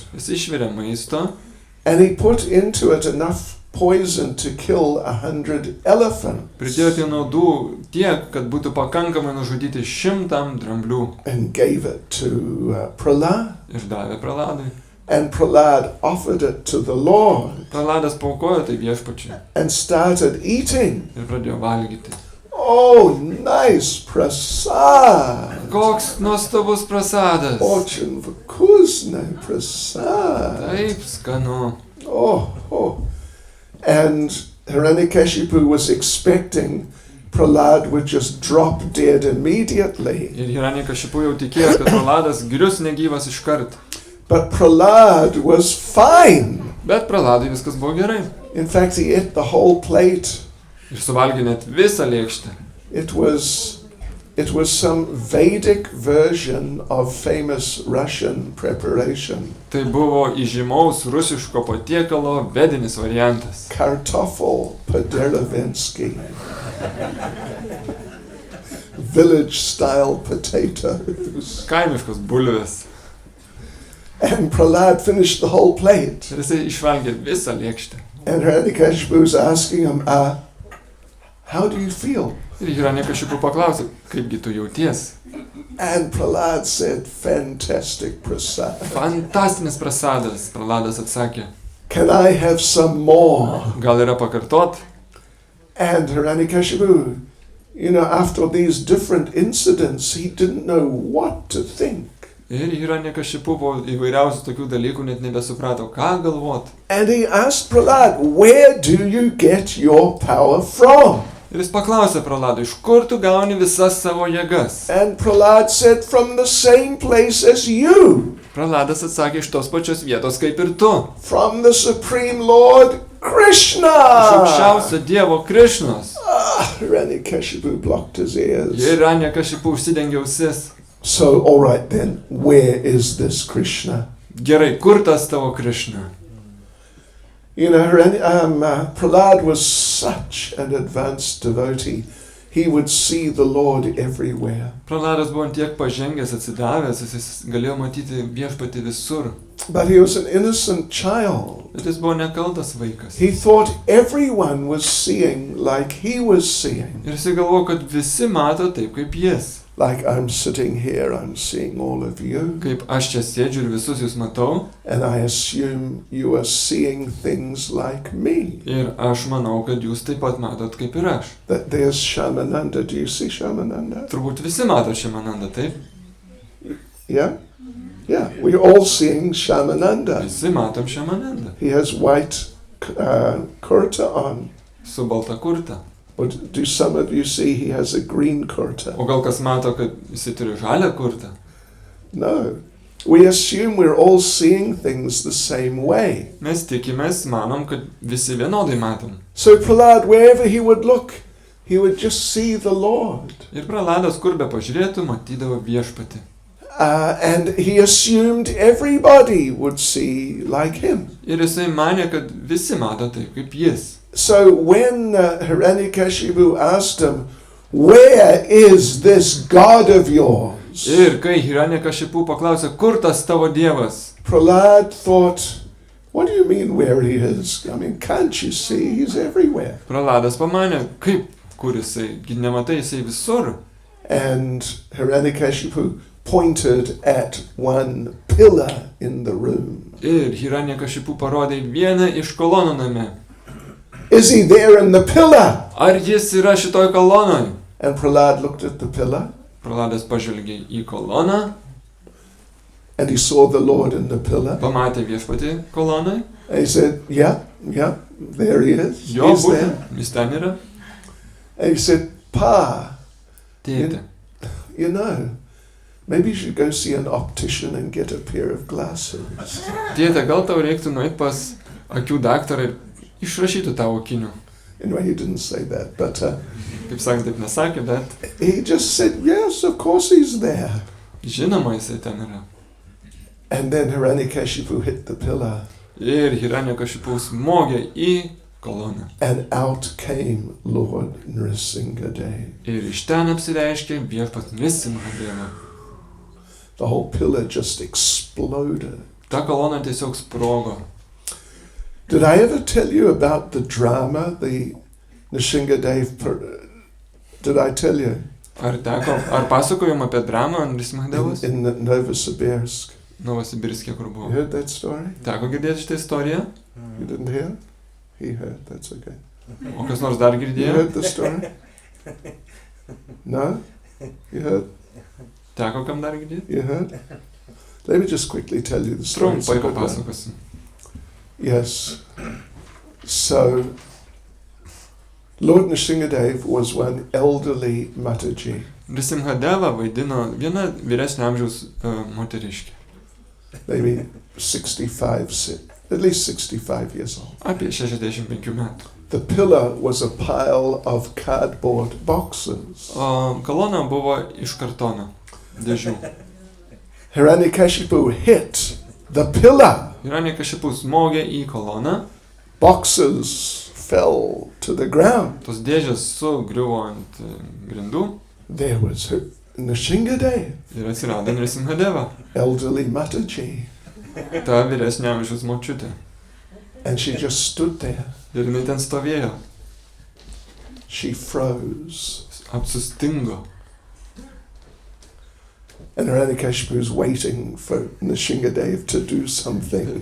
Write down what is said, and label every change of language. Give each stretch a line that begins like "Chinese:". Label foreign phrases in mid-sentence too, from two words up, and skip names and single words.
Lithuanian: jis išvirė maisto
English: and he put into it enough poison to kill 100 elephants
Lithuanian: pridėjo tie naudų tiek, kad būtų pakankamai nužudyti 100 dramblių
English: and gave it to Prahlad.
Lithuanian: ir davė Prahladui.
English: And Prahlad offered it to the Lord
Lithuanian: Prahladas paukojo tai viešpačiui
English: and started eating.
Lithuanian: ir pradėjo valgyti.
English: Oh, nice prasad.
Lithuanian: Koks nuostabus prasadas.
Russian: Очень вкусный prasad.
Lithuanian: Taip skanu. Oh.
English: And Hiranyakashipu was expecting Prahlad would just drop dead immediately.
Lithuanian: Ir Hiranyakashipu jau tikėjo, kad Prahladas grius negyvas iškart.
English: But Prahlad was fine.
Lithuanian: Bet Prahladui viskas buvo gerai.
English: In fact, he ate the whole plate.
Lithuanian: Ir suvalgė net visą lėkštę.
English: It was some Vedic version of famous Russian preparation.
Lithuanian: Tai buvo įžymaus rusiško patiekalo vedinis variantas.
Russian: Картофель по-деревенски.
English: Village-style potatoes.
Lithuanian: Kaimiškos bulvės.
English: And Prahlad finished the whole plate.
Lithuanian: Ir jisai išvalgė visą lėkštę.
English: And Hiranyakashipu was asking him, how do you feel?
Lithuanian: Ir Hiranyakashipu paklausė, kaipgi tu jauties?
English: And Prahlad said, fantastic prasad.
Lithuanian: Fantastinis prasadas, Prahladas atsakė.
English: Can I have some more?
Lithuanian: Gal yra pakartot?
English: And Hiranyakashipu, after these different incidents, he didn't know what to think.
Lithuanian: Ir Hiranyakashipu po įvairiausių tokių dalykų net nebesuprato, ką galvot.
English: And he asked Prahlad, where do you get your power from?
Lithuanian: Ir jis paklausė Prahladui, iš kur tu gauni visas savo jėgas?
English: And Prahlad said, from the same place as you.
Lithuanian: Prahladas atsakė, iš tos pačios vietos kaip ir tu.
English: From the Supreme Lord Krishna.
Lithuanian: Iš aukščiausio Dievo Krišnos.
English: Hiranyakashipu blocked his ears.
Lithuanian: Hiranyakashipu užsidengė ausis.
English: So, all right then, where is this Krishna?
Lithuanian: Gerai, kur tas tavo Krišna?
English: Prahlad was such an advanced devotee. He would see the Lord everywhere.
Lithuanian: Prahladas buvo tiek pažengęs, atsidavęs, jis galėjo matyti viešpatį visur.
English: But he was an innocent child.
Lithuanian: Bet jis buvo nekaltas vaikas.
English: He thought everyone was seeing like he was seeing.
Lithuanian: Ir jis galvojo, kad visi mato taip kaip jis.
English: Like I'm sitting here, I'm seeing all of you.
Lithuanian: Kaip aš čia sėdžiu ir visus jūs matau.
English: And I assume you are seeing things like me.
Lithuanian: Ir aš manau, kad jūs taip pat matot kaip ir aš.
English: That there's Shamananda. Do you see Shamananda?
Lithuanian: Turbūt visi mato Shamananda, taip?
English: Yeah? Yeah, we're all seeing Shamananda.
Lithuanian: Visi matom Shamananda.
English: He has white kurta on.
Lithuanian: Su balta kurta.
English: Or do some of you see he has a green kurta?
Lithuanian: O gal kas mato, kad jisai turi žalią kurtą?
English: No. We assume we're all seeing things the same way.
Lithuanian: Mes tikimės, manom, kad visi vienodai matom.
English: So Prahlad, wherever he would look, he would just see the Lord.
Lithuanian: Ir Prahladas, kur be pažiūrėtų, matydavo viešpatį.
English: And he assumed everybody would see like him.
Lithuanian: Ir jisai manė, kad visi mato taip kaip jis.
English: So when Hiranyakashipu asked him, where is this God of yours?
Lithuanian: Ir kai Hiranyakashipu paklausė, kur tas tavo dievas?
English: Prahlad thought, what do you mean where he is? I mean, can't you see? He's everywhere.
Lithuanian: Prahladas pamanė, kaip, kur jisai, nematai jisai visur.
English: And Hiranyakashipu pointed at one pillar in the room.
Lithuanian: Ir Hiranyakashipu parodė vieną iš kolonų name.
English: Is he there in the pillar?
Lithuanian: Ar jis yra šitoj kolonoj?
English: And Prahlad looked at the pillar.
Lithuanian: Prahladas pažvelgė į koloną.
English: And he saw the Lord in the pillar.
Lithuanian: Pamatė viešpatį kolonoj.
English: And he said, yeah, there he is.
Lithuanian: Jo,
English: He's there.
Lithuanian: būtent, jis ten yra.
English: And he said, Pa,
Lithuanian: Tėte,
English: maybe you should go see an optician and get a pair of glasses.
Lithuanian: tėte, gal tau reiktų nueiti pas akių daktarą ir išrašytų tavo akinių.
English: Anyway, he didn't say that, but
Lithuanian: Kaip sakant, taip nesakė, bet
English: he just said, yes, of course he's there.
Lithuanian: žinoma jisai ten yra.
English: And then Hiranyakashipu hit the pillar.
Lithuanian: Ir Hiranyakashipu smogė į koloną.
English: And out came Lord Narasimha.
Lithuanian: Ir iš ten apsireiškė viešpats Narasimha.
English: The whole pillar just exploded.
Lithuanian: Ta kolona tiesiog sprogo.
English: Did I ever tell you about the drama, the Narasimha? Did I tell you?
Lithuanian: Ar pasakojom apie dramą Narasimha?
English: In Novosibirsk.
Lithuanian: Novosibirske, kur
English: You
Lithuanian: buvo.
English: heard that story?
Lithuanian: Teko girdėti šitą istoriją?
English: You didn't hear? He heard, that's okay.
Lithuanian: O kas nors dar
English: You
Lithuanian: girdėjo?
English: heard the story? No? You heard?
Lithuanian: Teko kam dar girdėti?
English: You heard? Let me just quickly tell you the story. It's a
Lithuanian: Trumpai
English: good one.
Lithuanian: papasakosiu.
English: Yes. So, Lord Narasimha was one elderly Mataji.
Lithuanian: Narasimha vaidino viena vyresnio amžiaus moteriškė.
English: maybe 65, at least 65 years old.
Lithuanian: Apie 65 metų.
English: The pillar was a pile of cardboard boxes.
Lithuanian: O kolona buvo iš kartono dėžių.
English: Hiranyakashipu hit the pillar.
Lithuanian: Hiranyakashipu smogė į koloną.
English: Boxes fell to the ground.
Lithuanian: Tos dėžės sugriuvo ant grindų.
English: There was Narasimha,
Lithuanian: Ir atsirado Narasimha,
English: elderly Mataji,
Lithuanian: ta vyresnė amžiaus močiutė.
English: and she just stood there.
Lithuanian: Ir jinai ten stovėjo.
English: She froze.
Lithuanian: Apsustingo.
English: And Hiranyakashipu was waiting for Narasimha to do something.